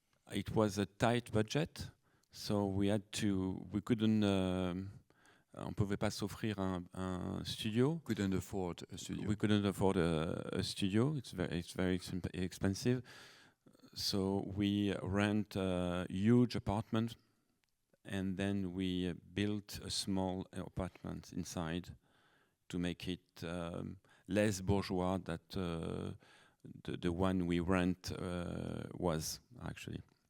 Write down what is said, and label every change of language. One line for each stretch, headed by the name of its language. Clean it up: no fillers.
English: It was a tight budget, so we couldn't.
French: On pouvait pas s'offrir un studio.
English: Couldn't afford a studio. We couldn't afford a studio. It's very expensive. So we rent a huge apartment and then we built a small apartment inside to make it less bourgeois that the one we rent was actually.